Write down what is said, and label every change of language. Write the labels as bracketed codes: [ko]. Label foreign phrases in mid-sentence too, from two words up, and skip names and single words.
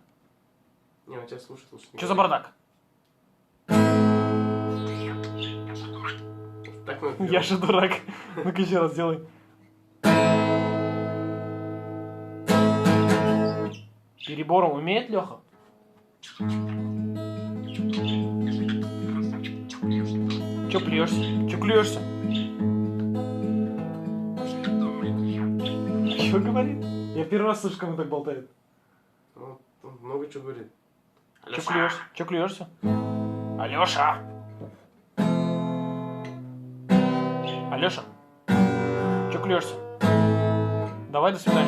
[ru] Не, он тебя слушает лучше. Че за бардак? Так мы Я же дурак. Ну-ка еще раз сделай. Перебором умеет Леха? Че плюешься? Че клюешься? Че говорит? Я первый раз слышу, кому так болтает. Ну, он много чего говорит. Че клюешься? Че клюешься? Алеша! Алеша! Че клюешься? Давай, до свидания.